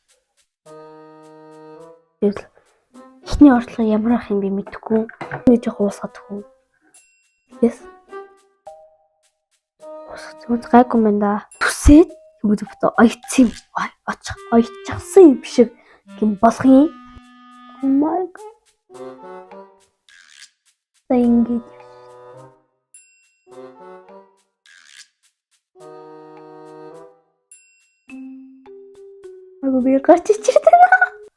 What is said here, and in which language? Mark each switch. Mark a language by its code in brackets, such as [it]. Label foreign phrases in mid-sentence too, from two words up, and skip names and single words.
[mn] Тэгээд ихний орчлого ямар ах юм бэ мэдэхгүй. Нэг жоох уусгадаггүй. Yes. Уусгаж гайгүй юм да. Түсээд бүгд ойцсон. Ойцсан юм шиг юм болох юм. [en] Oh my god. [mn] Ингэж би гарч ичээд байна.